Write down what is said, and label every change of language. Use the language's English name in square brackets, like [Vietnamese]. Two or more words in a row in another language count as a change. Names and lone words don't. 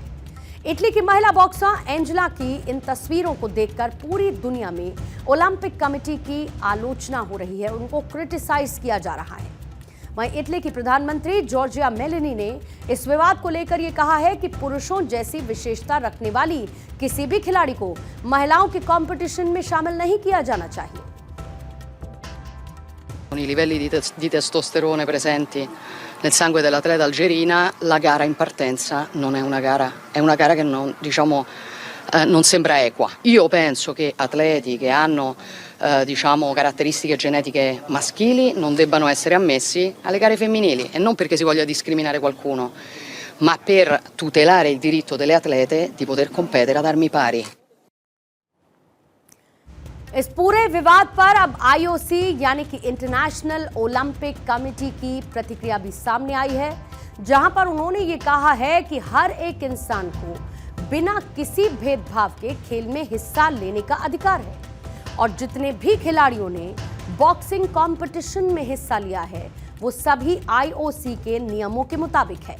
[Hindi] इटली की महिला बॉक्सर एंजेला की इन तस्वीरों को देखकर पूरी दुनिया में ओलंपिक कमेटी की आलोचना हो रही है, उनको क्रिटिसाइज किया जा रहा है। वहीं इटली की प्रधानमंत्री जॉर्जिया मेलोनी ने इस विवाद को लेकर यह कहा है कि पुरुषों जैसी विशेषता रखने वाली किसी भी खिलाड़ी को महिलाओं के कंपटीशन में शामिल नहीं किया जाना चाहिए। [Italian] Con i livelli di testosterone presenti nel sangue dell'atleta algerina, la gara in partenza non è una gara, è una gara che non sembra equa. Io penso che atleti che hanno caratteristiche genetiche maschili non debbano essere ammessi alle gare femminili, e non perché si voglia discriminare qualcuno, ma per tutelare il diritto delle atlete di poter competere ad armi pari. [Hindi] इस पूरे विवाद पर अब आईओसी यानी कि इंटरनेशनल ओलंपिक कमेटी की प्रतिक्रिया भी सामने आई है, जहां पर उन्होंने ये कहा है कि हर एक इंसान को बिना किसी भेदभाव के खेल में हिस्सा लेने का अधिकार है और जितने भी खिलाड़ियों ने बॉक्सिंग कंपटीशन में हिस्सा लिया है वो सभी आईओसी के नियमों के मुताबिक है।